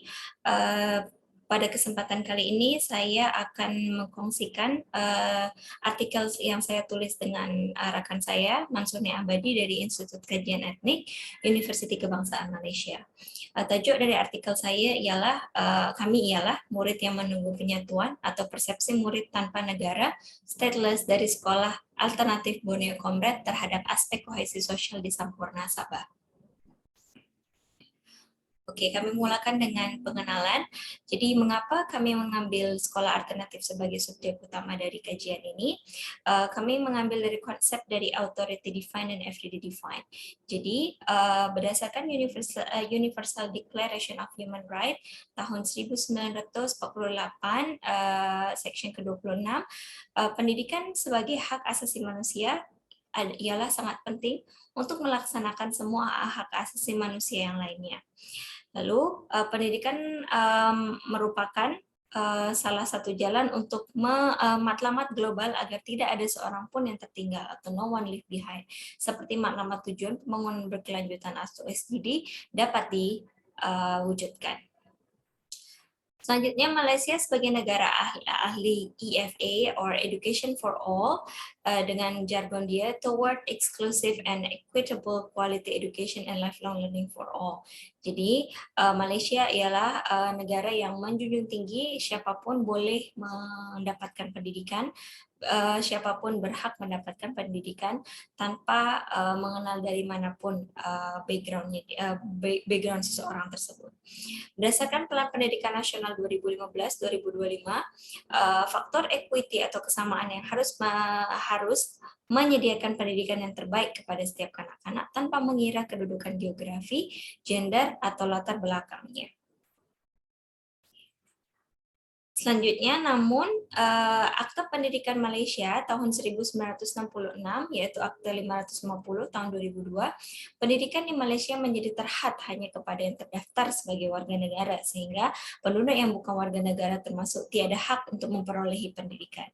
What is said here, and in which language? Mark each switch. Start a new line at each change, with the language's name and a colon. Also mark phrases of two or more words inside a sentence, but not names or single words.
Malay: Pada kesempatan kali ini saya akan mengkongsikan artikel yang saya tulis dengan rekan saya, Mansuni Abadi dari Institut Kajian Etnik, Universiti Kebangsaan Malaysia. Tajuk dari artikel saya ialah kami ialah murid yang menunggu penyatuan atau persepsi murid tanpa negara stateless dari sekolah alternatif Borneo Comrade terhadap aspek kohesi sosial di Sampurna Sabah. Oke, kami mulakan dengan pengenalan. Jadi, mengapa kami mengambil sekolah alternatif sebagai subjek utama dari kajian ini? Kami mengambil dari konsep dari
English: authority defined
Malay: dan
English: FDD defined.
Malay: Jadi, berdasarkan Universal Declaration of Human Rights tahun 1948, section ke-26, pendidikan sebagai hak asasi manusia ialah sangat penting untuk melaksanakan semua hak asasi manusia yang lainnya. Lalu pendidikan merupakan salah satu jalan untuk matlamat global agar tidak ada seorang pun yang tertinggal atau
English: no one left behind.
Malay: Seperti matlamat tujuan pembangunan berkelanjutan atau SDG dapat diwujudkan. Selanjutnya, Malaysia sebagai negara ahli
English: EFA or Education for All
Malay: dengan jargon dia
English: toward exclusive and equitable quality education and lifelong learning for all.
Malay: Jadi Malaysia ialah negara yang menjunjung tinggi siapapun boleh mendapatkan pendidikan, siapapun berhak mendapatkan pendidikan tanpa mengenal dari manapun background seseorang tersebut. Berdasarkan Plan Pendidikan Nasional 2015-2025, faktor equity atau kesamaan yang harus menyediakan pendidikan yang terbaik kepada setiap kanak-kanak tanpa mengira kedudukan geografi, gender, atau latar belakangnya. Selanjutnya, namun Akta Pendidikan Malaysia tahun 1966, yaitu Akta 550 tahun 2002, pendidikan di Malaysia menjadi terhad hanya kepada yang terdaftar sebagai warga negara, sehingga penduduk yang bukan warga negara termasuk tiada hak untuk memperolehi pendidikan.